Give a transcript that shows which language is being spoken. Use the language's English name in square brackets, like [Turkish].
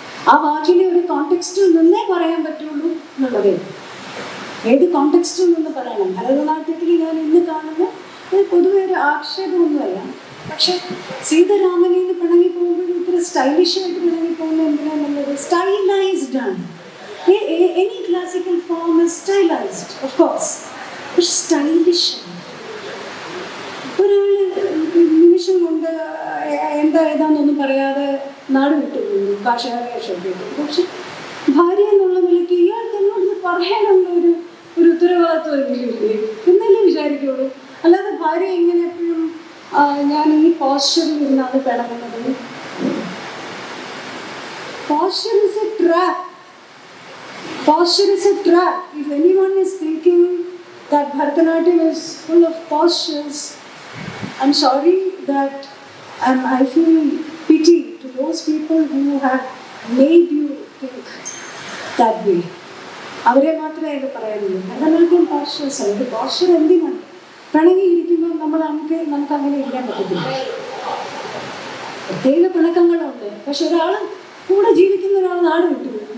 [Malayalam] ആ വാക്കിനെ ഒരു കോണ്ടെക്സ്റ്റിൽ നിന്നേ പറയാൻ പറ്റുള്ളൂ എന്നുള്ളത്. ഏത് കോണ്ടെക്സ്റ്റിൽ നിന്ന് പറയണം? ഭരതനാട്യത്തിൽ ഞാൻ ഇന്ന് കാണുന്ന പൊതുവെ ഒരു ആക്ഷേപമൊന്നുമല്ല. പക്ഷെ സീതാരാമനിൽ നിന്ന് പിണങ്ങി പോകുമ്പോൾ ഇത്ര സ്റ്റൈലിഷായിട്ട് പിണങ്ങി പോകുന്നത് എന്തിനാന്നുള്ളത് സ്റ്റൈലൈസ്ഡ് ആണ്. [English] Any classical form is stylized, of course, but stylish. [Malayalam] ഒരാൾ നിമിഷം കൊണ്ട് ഏതാണെന്നൊന്നും പറയാതെ നാട് വിട്ടുപോകുന്നു, കാഷായപ്പെട്ടു. പക്ഷെ ഭാര്യ എന്നുള്ള നിലയ്ക്ക് ഇയാൾക്ക് എന്നോട് പറയാനുള്ള ഒരു ഉത്തരവാദിത്വം എങ്കിലില്ലേ എന്നല്ലേ വിചാരിക്കുള്ളൂ. അല്ലാതെ ഭാര്യ ഇങ്ങനെ എപ്പോഴും ഞാൻ ഈ പോസ്ചറിൽ ഇരുന്നാണ് പിണങ്ങുന്നത്. [English] Posture is a trap. Posture is a trap. If anyone is thinking that Bharatanatyam is full of postures, I'm sorry that I feel pity to those people who have made you think that way. [Malayalam] അവരെ മാത്രമേ ഇത് പറയാനുള്ളൂ. ഭരതനാട്യം പോസ്ചേഴ്സ് ആണ്. Posture എന്തിനാണ്? പിണങ്ങിയിരിക്കുമ്പോൾ നമുക്ക് അങ്ങനെ ഇരിക്കാൻ പറ്റത്തില്ല. പ്രത്യേക പിണക്കങ്ങളുണ്ട്. പക്ഷെ ഒരാൾ കൂടെ ജീവിക്കുന്ന ഒരാൾ നാട് വിട്ടു.